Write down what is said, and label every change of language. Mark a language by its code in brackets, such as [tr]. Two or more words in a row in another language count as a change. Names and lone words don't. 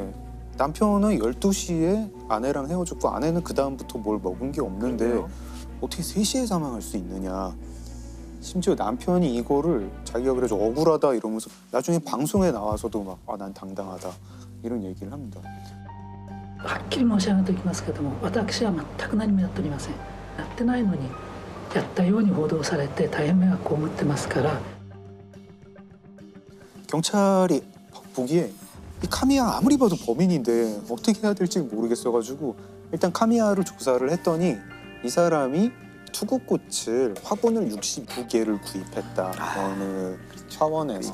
[ko] 네. 남편은 12시에 아내랑 헤어졌고 아내는 그 다음부터 뭘 먹은 게 없는데 그러네요. 어떻게 3시에 사망할 수 있느냐. 심지어 남편이 이거를 자기가 그래서 억울하다 이러면서 나중에 방송에 나와서도 막 난 당당하다 이런 얘기를 합니다. [ja] はっきり申し上げておきますけども、私は全く何もやっておりません。やってないのにやったように報道されて大変迷惑を被ってますから。 [ko] 경찰이 보기에 이 카미야 아무리 봐도 범인인데 어떻게 해야 될지 모르겠어가지고 일단 카미야를 조사를 했더니 이 사람이 투구꽃을 화분을 69개를 구입했다 어느 차원에서